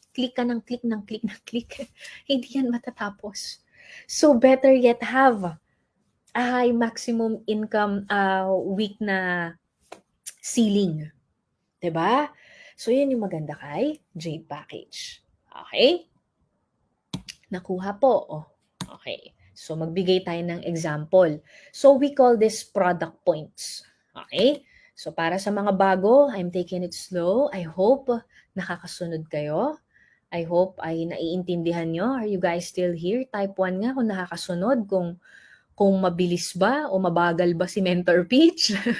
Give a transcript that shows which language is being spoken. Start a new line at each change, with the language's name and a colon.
Filipino: Click ka ng click ng click ng click. Hindi yan matatapos.
English: So, better yet have a high maximum income week
Filipino: na
English: ceiling.
Filipino: Diba? So, yan yung maganda kay Jade Package. Okay? Nakuha po. Oh. Okay. So, magbigay tayo ng example.
English: So, we call this product points.
Filipino: Okay? So, para sa mga bago,
English: I'm taking it slow. I hope
Filipino: nakakasunod kayo.
English: I hope
Filipino: ay naiintindihan nyo.
English: Are you guys still here?
Filipino: Type 1 nga kung nakakasunod, kung mabilis ba o mabagal ba si Mentor Peach.